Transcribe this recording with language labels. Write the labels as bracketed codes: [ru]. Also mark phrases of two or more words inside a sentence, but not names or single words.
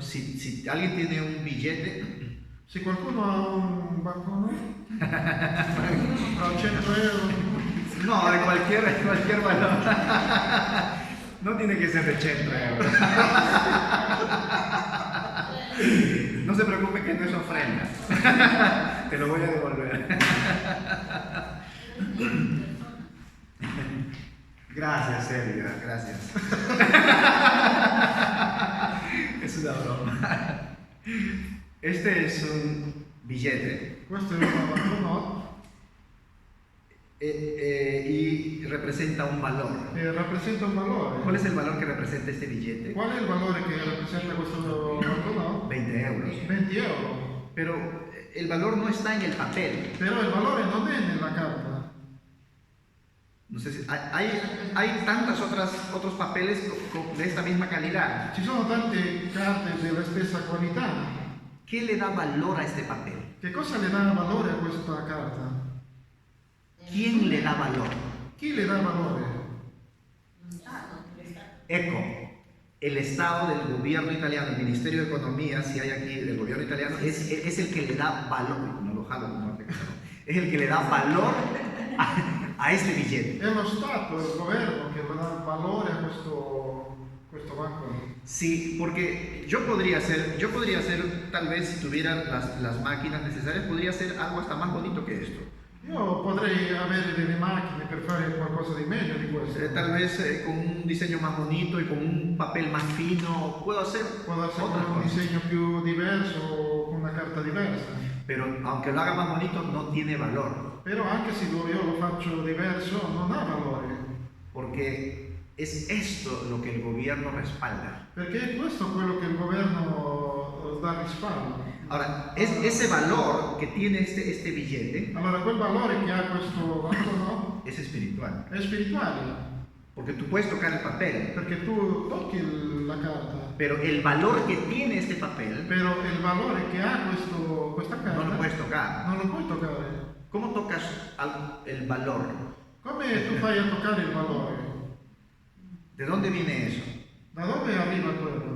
[es] Si alguien tiene un billete, [it] Se qualcuno ha un bancono, ha 100 euro, [es] no, de cualquier valor, no tiene que ser de 100 euros. No se preocupe que no es ofrenda, te lo voy a devolver. Gracias, Sergio, gracias. Es una broma. Este es un billete [it] questo è un banconote [es] y representa un valor. [it] e rappresenta un valore. [es] ¿Cuál es el valor que representa este billete? [it] Qual è il valore che rappresenta questo banconote? [es] 20 euros. [it] 20 euro. [es] Pero el valor no está en el papel. [it] Però il valore non è nella carta. [es] No sé si hay tantas otros papeles de esta misma calidad. [it] Ci sono tante carte della stessa qualità. [es] ¿Qué le da valor a este papel? [it] Che cosa le dà valore a questa carta? [es] ¿Quién le da valor? [it] Chi le dà valore? Ecco, [es] el Estado del gobierno italiano, el Ministerio de Economía, si hay aquí del gobierno italiano, es el que le da valor, no lo jalo, no, es el que le da valor a este billete. [it] È lo Stato, il governo che dà valore a questo banco. [es] Sí, porque yo podría hacer, tal vez si tuviera las máquinas necesarias, podría hacer algo hasta más bonito que esto. [it] Io potrei avere delle macchine per fare qualcosa di meglio di questo. [es] Tal vez con un diseño más bonito y con un papel más fino, puedo hacer [it] Può essere [es] otras [it] con un [es] cosas. [it] disegno più diverso o con una carta diversa. [es] Pero aunque lo haga más bonito, no tiene valor, [it] Però anche se io lo faccio diverso non ha valore. [es] porque es esto lo que el gobierno respalda. [it] Perché questo è quello che il governo dà rispaldo. [es] Ahora, ese valor que tiene este billete [it] Allora quel valore che ha questo banco no? [es] es espiritual, [it] È spirituale. [es] porque tú puedes tocar el papel, [it] Perché tu tocchi la carta. [es] pero el valor que tiene este papel [it] Però il valore che ha questa [es] no [it] carta [es] lo puedes tocar. [it] non lo puoi toccare. [es] ¿Cómo tocas el valor? [it] Come tu fai a toccare il valore? [es] ¿De dónde viene eso? [it] Da dove arriva quello?